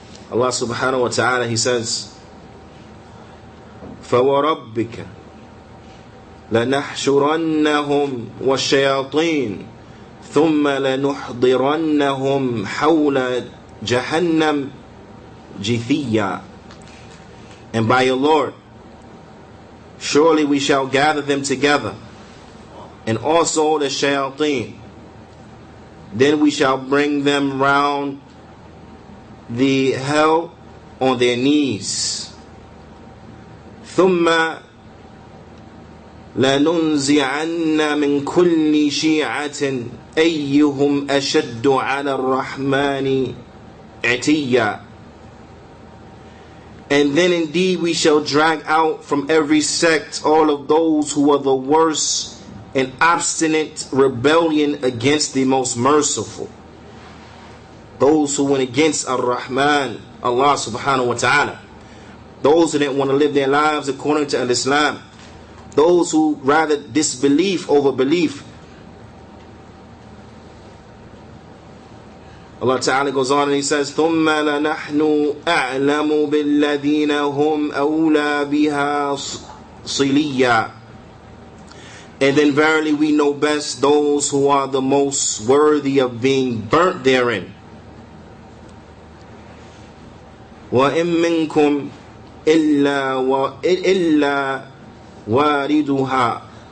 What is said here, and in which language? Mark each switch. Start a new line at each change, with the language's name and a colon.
English: Allah subhanahu wa ta'ala, he says,
Arabic: فَوَرَبِّكَ لَنَحْشُرَنَّهُمْ وَالشَّيَاطِينَ ثُمَّ لَنُحْضِرَنَّهُمْ حَوْلَ جَهَنَّمْ جِثِيًّا.
English: and by your Lord, surely we shall gather them together, and also the shayateen. Then we shall bring them round the hell on their knees.
Arabic: ثم لننزعن من كل شيعة أيهم أشد على الرحمن عتيا.
English: And then indeed we shall drag out from every sect all of those who are the worst in obstinate rebellion against the most merciful. Those who went against Ar-Rahman, Allah subhanahu wa ta'ala. Those who didn't want to live their lives according to Islam. Those who rather disbelief over belief. Allah Ta'ala goes on and He says,
Arabic: ثُمَّ لَنَحْنُ أَعْلَمُ بِالَّذِينَ هُمْ أَوْلَى بِهَا صِلِيًّا.
English: And then verily we know best those who are the most worthy of being burnt therein.
Arabic: وَإِن مِّنكُمْ إِلَّا وَارِدُهَا.